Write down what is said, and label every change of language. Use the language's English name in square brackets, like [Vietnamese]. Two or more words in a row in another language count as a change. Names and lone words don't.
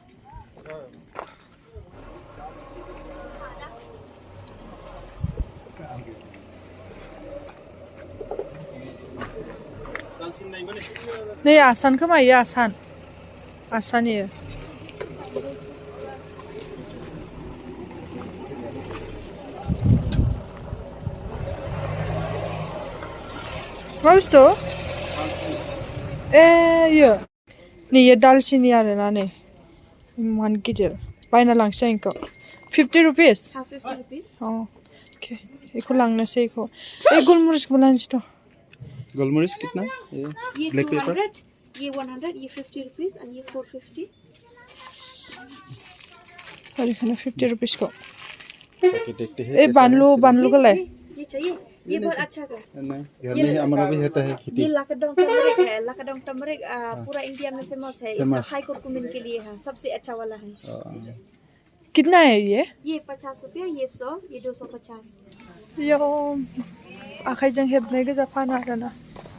[Bodo] नै आसान खोमायो आसान इयो मा बुस्थु इयो नैयो दालसिनि आरोना नै इमान गिदिर बायना लांसै आं इखौ 50 रुपिस अके इखौ लांनोसै इखौ गुलमरिसखौबो लांसैथ' [Hindi] गोलमरिच कितना ये [English] black pepper [Hindi] 200 ये 100 ये 50 रुपीस और ये 450 और इखौनो 50 रुपिस को ताकि देखते हैं बानलू को लाए ये चाहिए ये बहुत अच्छा है नहीं घर में हमारा भी होता है खेती ये लाकाडोंग टर्मरिक है लाकाडोंग टर्मरिक पूरा इंडिया में फेमस है इसका [English] high curcumin [Hindi] के लिए है सबसे अच्छा वाला है कितना है ये 50 रुपया ये 100 ये 250 [Bodo] यो आखाइजों हेबनाय गोजा फानो आरोना